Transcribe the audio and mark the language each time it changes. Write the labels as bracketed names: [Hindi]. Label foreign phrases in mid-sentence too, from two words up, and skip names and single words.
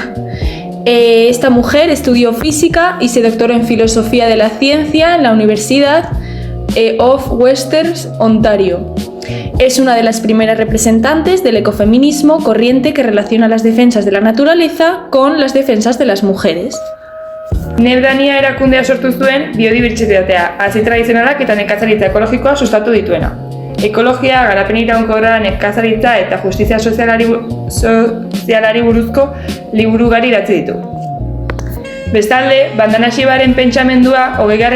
[Spanish] Esta mujer estudió física y se doctoró en filosofía de la ciencia en la Universidad of Western Ontario. Es una de las primeras representantes del ecofeminismo, corriente que relaciona las defensas de la naturaleza con las defensas de las mujeres. [Basque] Nebdania erakundea sortu zuen biodibertsitatea, hazi tradizionalak eta nekazaritza ekologikoa sustatu dituena. Ekologia, garapen iraunkorra, nekazaritza eta justizia sozialari buruzko liburu ugari idatzi ditu. Bestalde, Vandana Shivaren pentsamendua 20.